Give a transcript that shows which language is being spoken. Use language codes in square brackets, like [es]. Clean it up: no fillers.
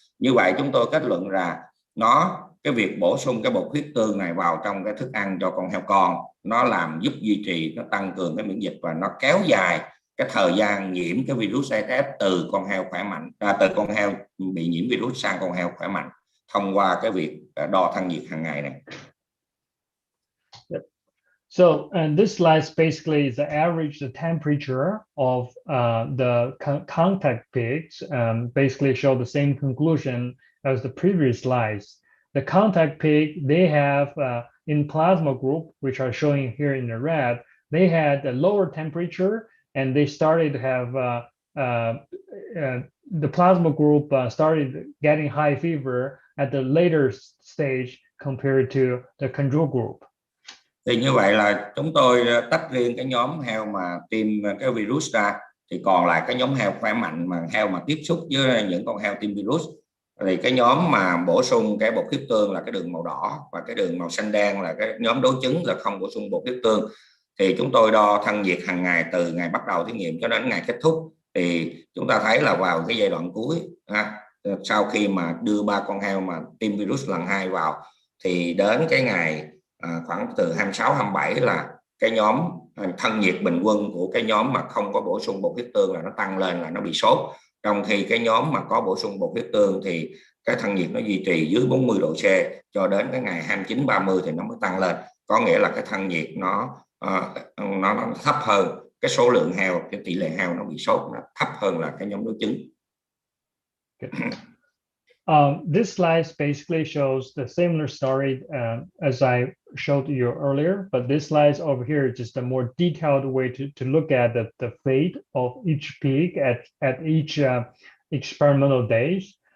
[vi] Như vậy chúng tôi kết luận là cái việc bổ sung cái bột huyết tương này vào trong cái thức ăn cho con heo con nó làm giúp duy trì, nó tăng cường cái miễn dịch và nó kéo dài cái thời gian nhiễm cái virus ASFV từ con heo khỏe mạnh từ con heo bị nhiễm virus sang con heo khỏe mạnh thông qua cái việc đo thân nhiệt hàng ngày này. [en] So, and this slide basically is the average the temperature of the contact pigs. Basically show the same conclusion as the previous slides. The contact pig, they have in plasma group, which are showing here in the red, they had a lower temperature and they started to have the plasma group started getting high fever at the later stage compared to the control group. [vi] Thì như vậy là chúng tôi tách riêng cái nhóm heo mà tiêm cái virus ra, thì còn lại cái nhóm heo khỏe mạnh mà heo mà tiếp xúc với những con heo tiêm virus, thì cái nhóm mà bổ sung cái bột huyết tương là cái đường màu đỏ và cái đường màu xanh đen là cái nhóm đối chứng là không bổ sung bột huyết tương. Thì chúng tôi đo thân nhiệt hàng ngày từ ngày bắt đầu thí nghiệm cho đến ngày kết thúc, thì chúng ta thấy là vào cái giai đoạn cuối sau khi mà đưa 3 con heo mà tiêm virus lần 2 vào thì đến cái ngày khoảng từ 26, 27 là cái nhóm thân nhiệt bình quân của cái nhóm mà không có bổ sung bột huyết tương là nó tăng lên, là nó bị sốt. Trong khi cái nhóm mà có bổ sung bột huyết tương thì cái thân nhiệt nó duy trì dưới 40 độ C cho đến cái ngày 29, 30 thì nó mới tăng lên. Có nghĩa là cái thân nhiệt nó thấp hơn, cái số lượng heo, cái tỷ lệ heo nó bị sốt nó thấp hơn là cái nhóm đối chứng. [en] This slide basically shows the similar story as I showed you earlier, but this slide over here is just a more detailed way to look at the fate of each pig at each experimental days.